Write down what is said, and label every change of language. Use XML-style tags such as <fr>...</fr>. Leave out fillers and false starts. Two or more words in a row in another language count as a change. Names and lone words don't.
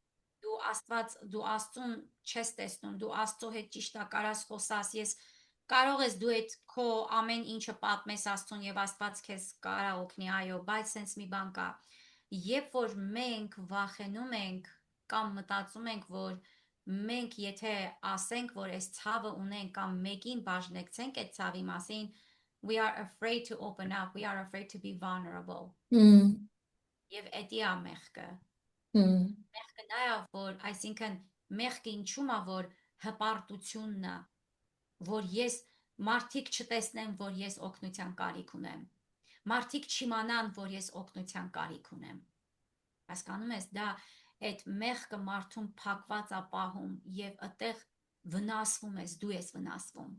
<hy>Դու Աստծուն չես տեսնում, դու Աստծո հետ ճիշտ է կարաս խոսաս, ես կարող ես դու այդ քո ամեն ինչը պատմես Աստծուն եւ Աստված քեզ կարա օգնի, այո, բայց sense մի բան կա։ Երբ որ մենք վախենում ենք կամ մտածում ենք, որ մենք եթե ասենք, որ այս ցավը ունենք կամ մեկին բաժնեկցենք այդ ցավի մասին,</hy> <en>we are afraid to open up, we are afraid to be vulnerable։ Հմ,</en> <hy>Եվ էդի է մեղքը։ հմ, Մեղքը նա է, որ այսինքն մեղքը ինչու՞մ է, որ հպարտությունն է, որ ես մարդիկ չտեսնեն, որ ես օգնության կարիք ունեմ։ Մարդիկ չիմանան, որ ես օգնության կարիք ունեմ։ Հասկանում ես, դա այդ մեղքը մարդուն փակված է պահում եւ այդտեղ վնասվում ես, դու ես վնասվում։</hy>